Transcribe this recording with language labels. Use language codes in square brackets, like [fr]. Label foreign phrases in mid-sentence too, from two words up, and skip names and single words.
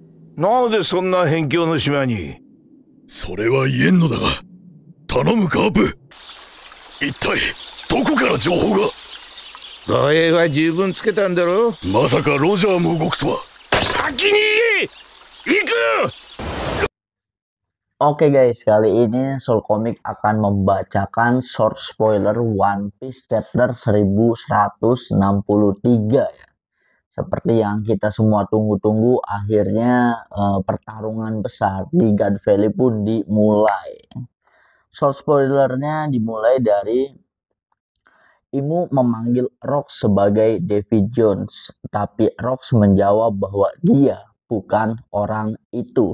[ja] なぜそんな辺境の島に？それは言えんのだが、頼むカープ。一体どこから情報が？護衛は十分つけたんだろ？まさかロジャーも動くとは。先に行く！ [id] Oke guys, kali ini Soul Comic akan membacakan [en] short spoiler [id] One Piece chapter 1163 ya. Seperti yang kita semua tunggu-tunggu, akhirnya pertarungan besar di God Valley pun dimulai. Short spoilernya dimulai dari Imu memanggil Rox sebagai Davy Jones, tapi Rox menjawab bahwa dia bukan orang itu.